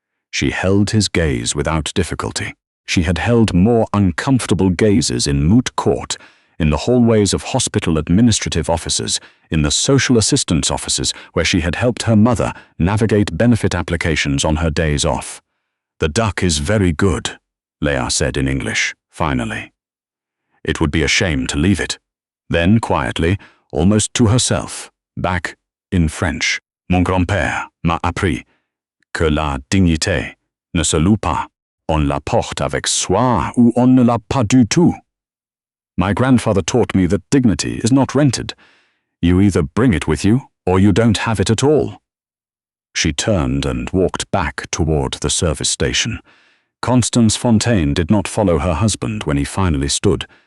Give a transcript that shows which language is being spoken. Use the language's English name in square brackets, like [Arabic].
[English] She held his gaze without difficulty. She had held more uncomfortable gazes in moot court, in the hallways of hospital administrative offices, in the social assistance offices where she had helped her mother navigate benefit applications on her days off. "The duck is very good," Léa said in English, finally. "It would be a shame to leave it." Then quietly, almost to herself, back in French. [French] Mon grand-père m'a appris que la dignité ne se loue pas. On la porte avec soi ou on ne l'a pas du tout. [English] My grandfather taught me that dignity is not rented. You either bring it with you or you don't have it at all. She turned and walked back toward the service station. Constance Fontaine did not follow her husband when he finally stood.